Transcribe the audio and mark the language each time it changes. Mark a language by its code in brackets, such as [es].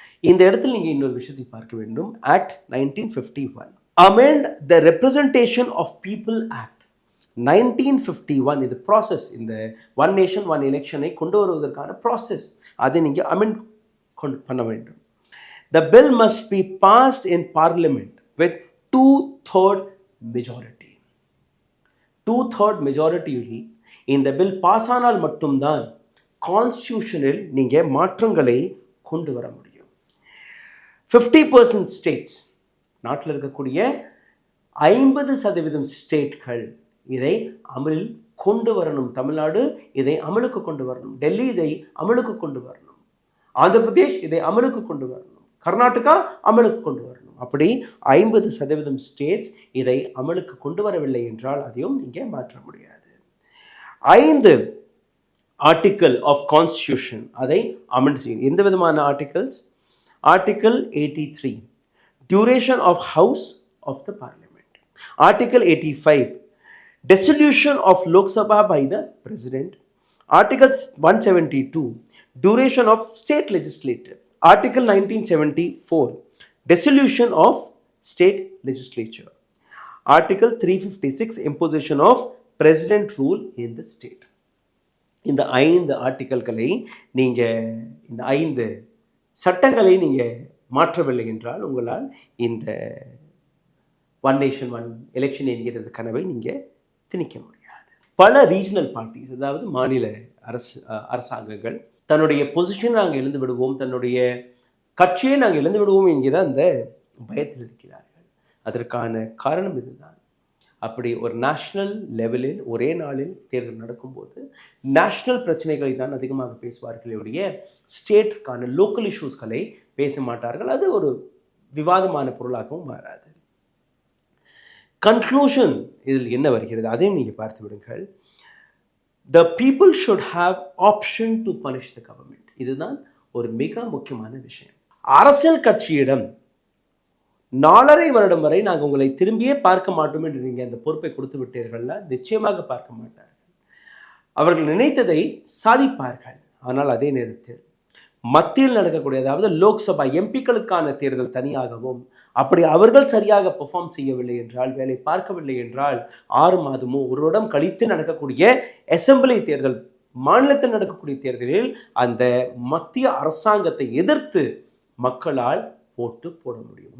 [ta] இந்த இடத்தில் நீங்கள் இன்னொரு விஷயத்தை பார்க்க வேண்டும். Act 1951 [en] amend the representation of people act 1951. [ta] இது ப்ராசஸ், இந்த ஒன் நேஷன் ஒன் எலெக்ஷனை கொண்டு வருவதற்கான ப்ராசஸ், அதை நீங்கள் அமெண்ட் பண்ண வேண்டும். [en] The bill must be passed in parliament with 2/3 majority. [ta] 2/3 மெஜாரிட்டியில் இந்த பில் பாஸ் ஆனால் மட்டும்தான் கான்ஸ்டியூஷனில் நீங்கள் மாற்றங்களை கொண்டு வர முடியும். 50% ஸ்டேட்ஸ், நாட்டில் இருக்கக்கூடிய 50% ஸ்டேட்கள் இதை அமலில் கொண்டு வரணும். தமிழ்நாடு இதை அமலுக்கு கொண்டு வரணும், டெல்லி இதை அமலுக்கு கொண்டு வரணும், ஆந்திர பிரதேஷ் இதை அமலுக்கு கொண்டு வரணும், கர்நாடகா அமலுக்கு கொண்டு வரணும். அப்படி 50% ஸ்டேட்ஸ் இதை அமலுக்கு கொண்டு வரவில்லை என்றால் அதையும் நீங்கள் மாற்ற முடியாது. 5 ஆர்டிக்கல் ஆஃப் கான்ஸ்டியூஷன் அதை அமெண்ட் செய்யணும். எந்த விதமான articles? [en] Article 83 duration of house of the parliament. Article 85 dissolution of Lok Sabha by the President. Article 172 duration of state legislature. Article 1974 dissolution of state legislature. Article 356 imposition of president rule in the state. [ta] இந்த 5 ஆர்டிக்கல்களை நீங்கள், இந்த 5 சட்டங்களை நீங்கள் மாற்றவில்லை என்றால் உங்களால் இந்த one nation one election என்கிறது கனவை நீங்கள் திணிக்க முடியாது. பல ரீஜனல் பார்ட்டிஸ், அதாவது மாநில அரசாங்கங்கள் தன்னுடைய பொசிஷனை நாங்கள் இழந்து விடுவோம், தன்னுடைய கட்சியை நாங்கள் இழந்து விடுவோம் என்கிற அந்த பயத்தில் இருக்கிறார்கள். அதற்கான காரணம் இதுதான். அப்படி ஒரு நேஷ்னல் லெவலில் ஒரே நாளில் தேர்தல் நடக்கும்போது நேஷ்னல் பிரச்சனைகளை தான் அதிகமாக பேசுவார்களுடைய ஸ்டேட்டுக்கான லோக்கல் இஷ்யூஸ்களை பேச மாட்டார்கள். அது ஒரு விவாதமான பொருளாகவும் மாறாது. கன்க்ளூஷன் இதில் என்ன வருகிறது அதையும் நீங்கள் பார்த்து விடுங்கள். [en] The people should have option to punish the government. [ta] இதுதான் ஒரு மிக முக்கியமான விஷயம். அரசியல் கட்சியிடம் 4.5 வருடம் வரை நாங்கள் உங்களை திரும்பியே பார்க்க மாட்டோம் என்று நீங்கள் அந்த பொறுப்பை கொடுத்து விட்டீர்கள்ல, நிச்சயமாக பார்க்க மாட்டார்கள். அவர்கள் நினைத்ததை சாதிப்பார்கள். ஆனால் அதே நேரத்தில் மத்தியில் நடக்கக்கூடிய, அதாவது லோக்சபா எம்பிக்களுக்கான தேர்தல் தனியாகவும், அப்படி அவர்கள் சரியாக பெர்ஃபார்ம் செய்யவில்லை என்றால், வேலை பார்க்கவில்லை என்றால் 6 மாதமோ 1 வருடம் கழித்து நடக்கக்கூடிய அசெம்பிளி தேர்தல், மாநிலத்தில் நடக்கக்கூடிய தேர்தலில் அந்த மத்திய அரசாங்கத்தை எதிர்த்து மக்களால் ஓட்டு போட முடியும்.